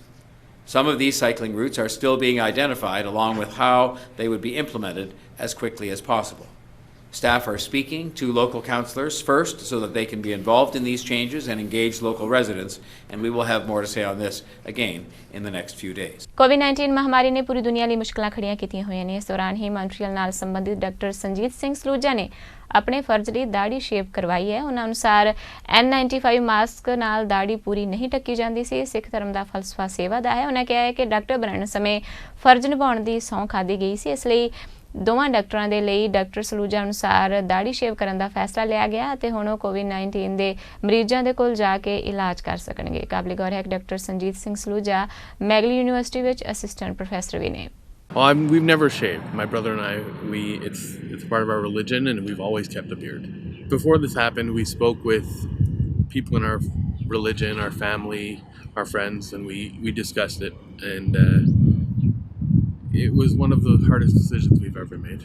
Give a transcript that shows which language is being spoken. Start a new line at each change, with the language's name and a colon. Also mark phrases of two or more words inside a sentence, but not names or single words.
English: Some of these cycling routes are still being identified along with how they would be implemented as quickly as possible. Staff are speaking to local councillors first so that they can be involved in these changes and engage local residents, and we will have more to say on this again in the next few days.
Punjabi: ਕੋਵਿਡ-19 ਮਹਾਂਮਾਰੀ ਨੇ ਪੂਰੀ ਦੁਨੀਆ ਲਈ ਮੁਸ਼ਕਲਾਂ ਖੜੀਆਂ ਕੀਤੀਆਂ ਹੋਈਆਂ ਨੇ। ਇਸ ਦੌਰਾਨ ਹੀ ਮੌਂਟਰੀਅਲ ਨਾਲ ਸੰਬੰਧਿਤ ਡਾਕਟਰ ਸੰਜੀਤ ਸਿੰਘ ਸਲੂਜਾ ਨੇ ਆਪਣੇ ਫਰਜ਼ ਲਈ ਦਾੜੀ ਸ਼ੇਵ ਕਰਵਾਈ ਹੈ। ਉਹਨਾਂ ਅਨੁਸਾਰ N95 ਮਾਸਕ ਨਾਲ ਦਾੜੀ ਪੂਰੀ ਨਹੀਂ ਢੱਕੀ ਜਾਂਦੀ ਸੀ। ਸਿੱਖ ਧਰਮ ਦਾ ਫਲਸਫਾ ਸੇਵਾ ਦਾ ਹੈ। ਉਹਨਾਂ ਕਿਹਾ ਹੈ ਕਿ ਡਾਕਟਰ ਬਣਨ ਸਮੇਂ ਫਰਜ਼ ਨਿਭਾਉਣ ਦੀ ਸਹੁੰ ਖਾਧੀ ਗਈ ਸੀ। ਇਸ ਲਈ ਦੋਵਾਂ ਡਾਕਟਰਾਂ ਦੇ ਲਈ ਡਾਕਟਰ ਸਲੂਜਾ ਅਨੁਸਾਰ ਦਾੜੀ ਸ਼ੇਵ ਕਰਨ ਦਾ ਫੈਸਲਾ ਲਿਆ ਗਿਆ ਅਤੇ ਹੁਣ ਉਹ ਕੋਵਿਡ-19 ਦੇ ਮਰੀਜ਼ਾਂ ਦੇ ਕੋਲ ਜਾ ਕੇ ਇਲਾਜ ਕਰ ਸਕਣਗੇ। ਕਾਬਲੇ ਗੌਰ ਹੈ ਕਿ ਡਾਕਟਰ ਸੰਜੀਤ ਸਿੰਘ ਸਲੂਜਾ ਮੈਗਲ ਯੂਨੀਵਰਸਿਟੀ ਵਿੱਚ ਅਸਿਸਟੈਂਟ ਪ੍ਰੋਫੈਸਰ ਵੀ ਨੇ।
English: Well, we've never shaved. My brother and I, it's part of our religion, and we've always kept a beard. Before this happened, we spoke with people in our religion, our family, our friends, and we discussed it. And it was one of the hardest decisions we've ever made.